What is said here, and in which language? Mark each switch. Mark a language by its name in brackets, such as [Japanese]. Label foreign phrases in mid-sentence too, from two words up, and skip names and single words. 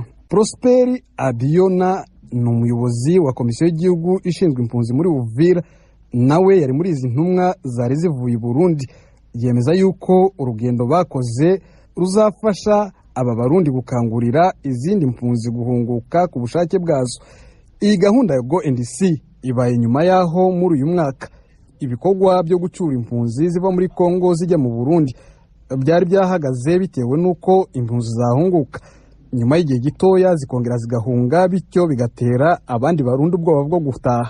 [Kinyarwanda] Prosperi Abiona ni umuyobozi wa komisiyo y'igihugu ishinzwe impunzi muri Uvira, nawe yari muri izi ntumwa zari zivuye i Burundi. Yemeza yuko urugendo bakoze ruzafasha aba barundi gukangurira izindi mpunzi guhunguka ku bushake bwazo. Iyi gahunda ya Go and See ibaye nyuma yaho muri uyu mwaka ibikorwa byo gucura impunzi ziva muri Kongo zijya mu Burundi byari byahagaze bitewe nuko impunzi zahunguka nyuma y'igihe gitoya zikongera zigahunga, bityo bigatera abandi barundi ubwoba bwo gutaha.